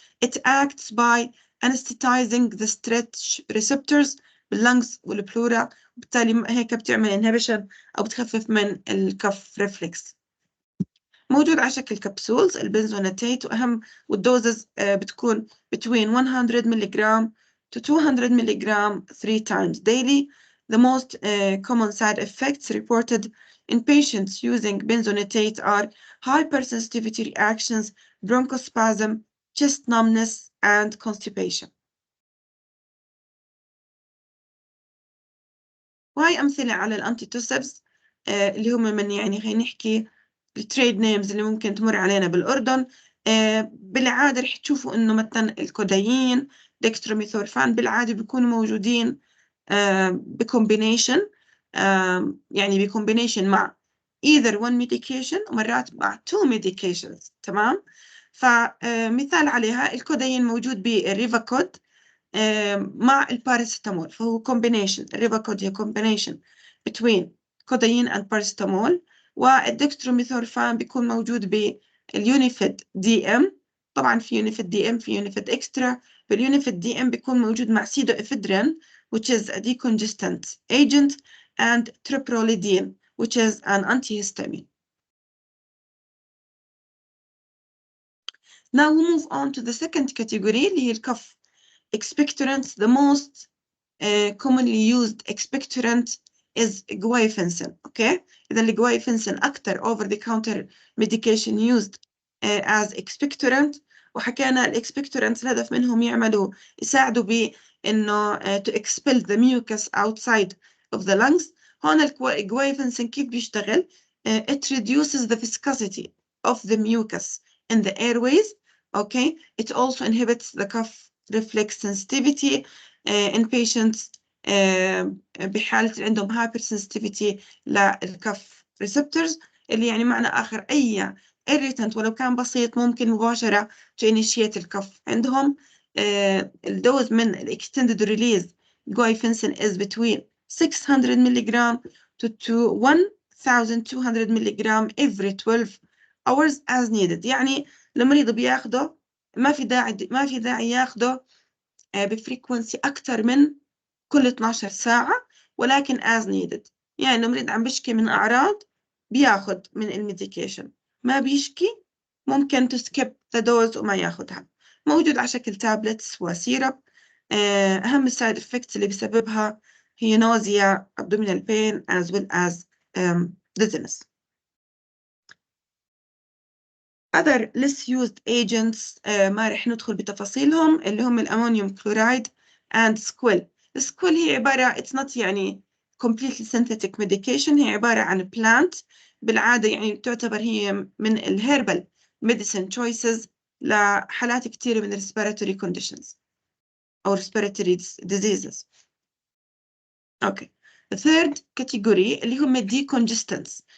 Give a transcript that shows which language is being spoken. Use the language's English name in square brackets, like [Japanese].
[English] It acts by anesthetizing the stretch receptors [Arabic] باللنجز والبلورا، وبالتالي هيك بتعمل [English] inhibition [Arabic] أو بتخفف من [English] الكف reflex. [Arabic] موجود على شكل كبسولز البنزوناتيت، وأهم والدوزز بتكون between 100 ملغ to 200 ملغ 3 times daily. [English] The most common side effects reported in patients using benzonatate are hypersensitivity reactions, bronchospasm, chest numbness, and constipation. [Arabic] وهي أمثلة على الأنتيتوسبس اللي هم من، يعني خلينا نحكي التريد نيمز اللي ممكن تمر علينا بالأردن. بالعادة رح تشوفوا إنه مثلا الكودايين، دextromethorphan بالعادة بيكونوا موجودين بكومبينيشن، يعني بكومبينيشن مع either one medication ومرات مع two medications. تمام. فمثال عليها الكودايين موجود بالريفاكود مع الباراسيتامول، فهو combination. الريفاكود هي combination between codeine and paracetamol. والدكستروميثورفان بيكون موجود باليونيفيد دي ام. طبعا في يونيفيد دي ام، في يونيفيد اكسترا. باليونيفيد دي ام بيكون موجود مع سيدوإفيدرين [English] which is a decongestant agent and tripronidine which is an antihistamine. Now we move on to the second category [Arabic] اللي هي الكف [English] expectorants. The most commonly used expectorant is guaifenesin. Okay, إذا الجوايفنسين أكثر over the counter medication used as expectorant. [Arabic] وحكينا الاكسبكتورانتس الهدف منهم يساعدوا بإنه [English] to expel the mucus outside of the lungs. [Arabic] هون الجوايفنسين كيف بيشتغل؟ [English] it reduces the viscosity of the mucus in the airways. [Arabic] Okay, [English] it also inhibits the cough reflex sensitivity in patients [Arabic] بحالة اللي عندهم hypersensitivity للكف receptors، اللي يعني معنى آخر أي irritant ولو كان بسيط ممكن مباشرة to initiate الكف عندهم. [English] الدوز من extended release guaifenesin is between 600 milligram to 1200 milligram every 12 hours as needed. [Arabic] يعني المريض بياخده ما في داعي ياخده بفريكونسي أكثر من كل 12 ساعة، ولكن as needed. يعني المريض عم بيشكي من أعراض بياخد من الميديكيشن، ما بيشكي ممكن to skip the dose وما ياخدها. موجود على شكل تابلتس وسيرب. أهم السايد [English] effects اللي بسببها هي nausea, abdominal pain as well as dizziness. other less used agents [Arabic] ما رح ندخل بتفاصيلهم، اللي هم الأمونيوم كلورايد and squill. السكويل هي عبارة it's not يعني completely synthetic medication، هي عبارة عن plant بالعادة يعني تعتبر هي من الهيربال medicine choices لحالات كتيرة من respiratory conditions أو respiratory diseases. أوكي. [English] The third category [Arabic] اللي هم [English] decongestants.